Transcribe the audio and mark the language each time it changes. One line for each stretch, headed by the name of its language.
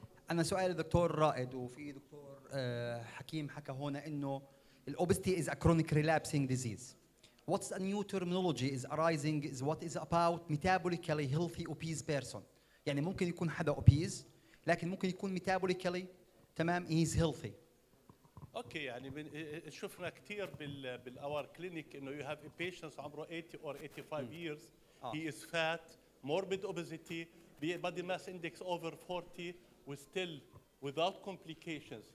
Arabic: أنا سؤالي دكتور رائد وفي دكتور حكيم حكى هنا إنه الأوبستي
English: is a chronic relapsing disease. What's a new terminology is arising is what is about metabolically healthy obese person.
Arabic: يعني ممكن يكون حدا obese لكن ممكن يكون metabolically تمام
English: he's healthy.
Arabic: اوكي يعني شفنا كثير بالاور كلينيك انه
English: you have a patient
Arabic: عمره
English: 80 or 85 years. He is fat, morbid obesity, body mass index over 40, with still without complications.